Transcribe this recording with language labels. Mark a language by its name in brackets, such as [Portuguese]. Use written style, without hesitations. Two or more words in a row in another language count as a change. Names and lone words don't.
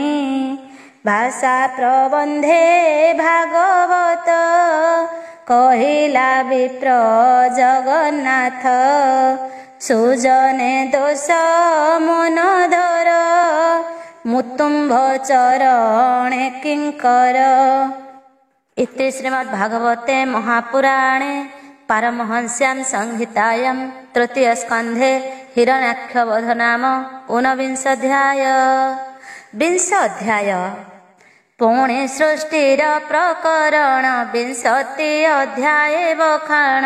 [Odia] ଭାଷା ପ୍ରବନ୍ଧେ ଭାଗବତ କହିଲା ବିପ୍ର ଜଗନ୍ନାଥ। ସୁଜନେ ଦୋଷ ମନ ଧର ମୁତୁମ୍ଭ ଚରଣେ କିଙ୍କର। [Sanskrit] इति श्रीमद्भागवते महापुराणे पारमहंस्यां संहितायां तृतीय स्कन्धे हिरण्याक्षवध नाम ऊनविंशोऽध्याय। [Odia] ବିଂଶୋଽଧ୍ୟାୟ ପୁଣେ ସୃଷ୍ଟିର ପ୍ରକରଣ ବିଂଶତି ଅଧ୍ୟାୟେ ବଖାଣ।